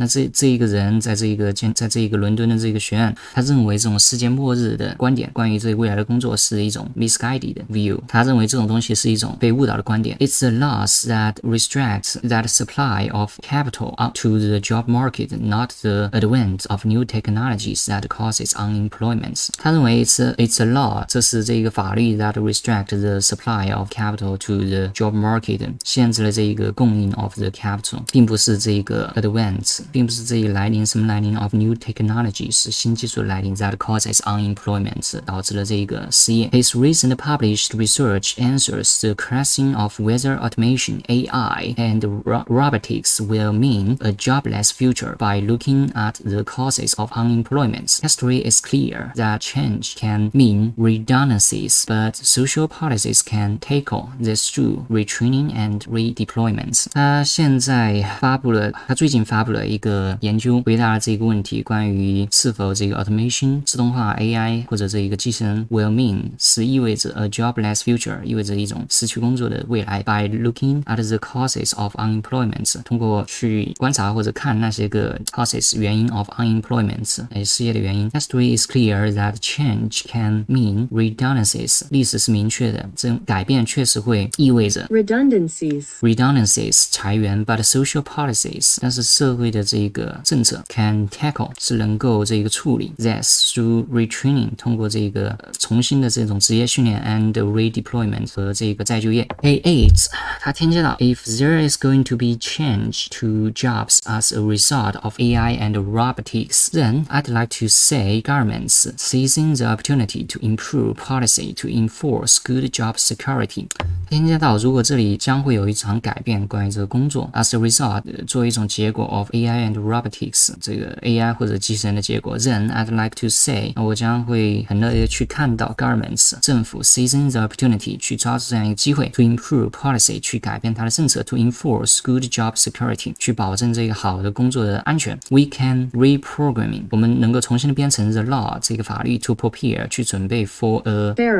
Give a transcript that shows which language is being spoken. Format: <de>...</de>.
<zh>那这一个人在这个伦敦的这个学院，他认为这种世界末日的观点，关于这未来的工作是一种</zh> <en>misguided view。</en> <zh>他认为这种东西是一种被误导的观点。</zh> <en>It's the laws that restrict that supply of capital up to the job market, not the advent of new technologies that causes unemployment.</en> <zh>他认为</zh> <en>it's a law，</en> <zh>这是这个法律</zh> <en>that restrict the supply of capital to the job market，</en> <zh>限制了这一个供应</zh> <en>of the capital，</en> <zh>并不是这个</zh> <en>advent，</en> <zh>并不是这个来临什么来临</zh> <en>of new technologies，</en> <zh>新技术的来临</zh> <en>that causes unemployment，</en> <zh>导致了这个失业。</zh> <en>His recent published research answers the question of whether automation, AI, and robotics will mean a jobless future by looking at the causes of unemployment. History is clear that change can mean redundancies, but social policies can tackle this through retraining and redeployment.</en> <zh>他最近发布了一个研究，回答了这个问题，关于是否这个</zh> <en>automation</en> <zh>自动化 AI 或者这一个机器人</zh> <en>will mean</en> <zh>是意味着</zh> <en>a jobless future，</en> <zh>意味着一种失去工作的未来。</zh> <en>By looking at the causes of unemployment，</en> <zh>通过去观察或者看那些个</zh> <en>causes</en> <zh>原因</zh> <en>of unemployment，</en> <zh>失业的原因。</zh> <en>History is clear that change can mean redundancies，</en> <zh>历史是明确的，这种改变确实会意味着</zh> <en>redundancies</en> <zh>裁员 ，</zh> <en>but social policies，</en> <zh>但是社会的这个政策</zh> <en>can tackle</en> <zh>是能够这个处理</zh> <en>this through retraining，</en> <zh>通过这个重新的这种职业训练</zh> <en>and redeployment</en> <zh>和这个再就业。</zh> <en>A8</en> <zh>他添加到</zh> <en>If there is going to be change to jobs as a result of AI and robotics, then I'd like to say governments seizing the opportunity to improve policy to enforce good job security。</en> <zh>添加到如果这里将会有一场改变，关于这个工作</zh> <en>as a result</en> <zh>作为一种结果</zh> <en>of AI and robotics</en> <zh>这个 AI 或者机器人的结果</zh> <en>then I'd like to say</en> <zh>我将会很乐意的去看到</zh> <en>governments</en> <zh>政府</zh> <en>seizing the opportunity</en> <zh>去抓住这样一个机会</zh> <en>to improve policy</en> <zh>去改变它的政策</zh> <en>to enforce good job security</en> <zh>去保证这个好的工作的安全</zh> <en>we can reprogramming</en> <zh>我们能够重新的编程</zh> <en>the law</en> <zh>这个法律</zh> <en>to prepare</en> <zh>去准备</zh> <en>for a</en>